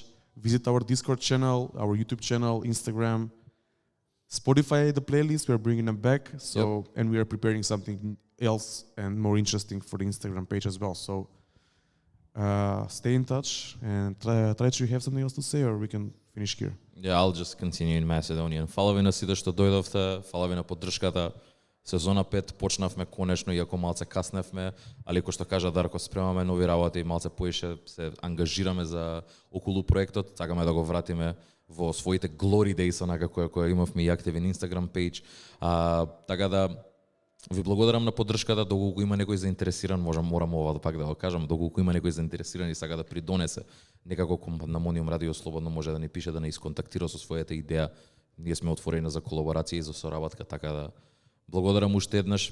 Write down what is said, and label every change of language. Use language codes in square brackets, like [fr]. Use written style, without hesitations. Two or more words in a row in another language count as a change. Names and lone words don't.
[en] Visit our Discord channel, our YouTube channel, Instagram, Spotify, the playlist, we're bringing them back. So, and we are preparing something else and more interesting for the Instagram page as well. So, stay in touch and try to have something else to say, or we can finish here. Yeah, I'll just continue in Macedonian. [mk] Фала ви на сите што дојдовте, фала ви на поддршката. Сезона 5 почнавме конечно, иако малце касневме, али кој што кажа Дарко, спремаме нови работи, малце поише се ангажираме за околу проектот, сакаме да го вратиме во своите [en] glory days, [mk] онака која имавме и активен [en] Instagram page. [mk] Така да ви благодарам на поддршката, доколку има некој заинтересиран, морам ова пак да го кажам, доколку има некој заинтересиран и сака да придонесе некако кон Пандемониум Радио, слободно може да ни пише, да не исконтактира со својата идеја. Ние сме отворени за колаборација и за соработка, така да благодарам уште еднаш.